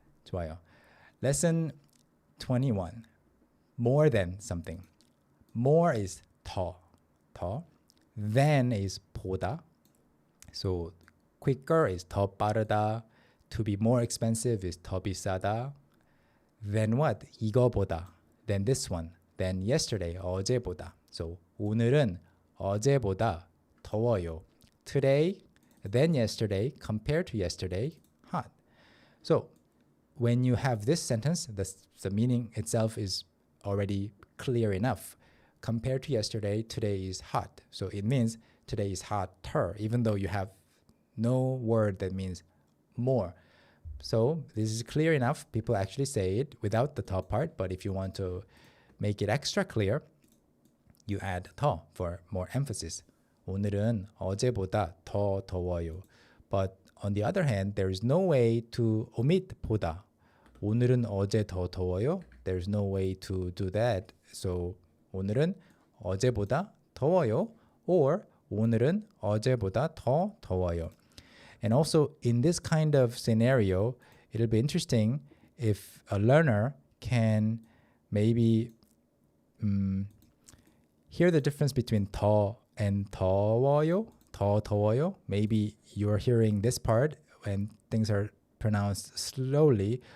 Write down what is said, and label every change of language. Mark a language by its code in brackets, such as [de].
[ko] 좋아요. [en] Lesson 21. More than something. More is 더. Than is 보다. So quicker is 더 빠르다. To be more expensive is 더 비싸다. Than what? 이거보다. Than this one. Than yesterday. 어제보다. [ko] So 오늘은 어제보다 더워요. [en] Today, than yesterday, compared to yesterday, hot. So when you have this sentence, the meaning itself is already clear enough. Compared to yesterday, today is hot. So it means today is hotter, even though you have no word that means more. So this is clear enough. People actually say it without the top part, but if you want to make it extra clear, you add 더 for more emphasis. [ko] 오늘은 어제보다 더 더워요. [en] But on the other hand, there is no way to omit 보다. [ko] 오늘은 어제 더 더워요. [en] There's no way to do that. [ko] So 오늘은 어제보다 더워요. Or 오늘은 어제보다 더 더워요. [en] And also in this kind of scenario, it'll be interesting if a learner can maybe hear the difference between 더 and 더워요. [ko] 더 더워요. [en] Maybe you're hearing this part when things are pronounced slowly.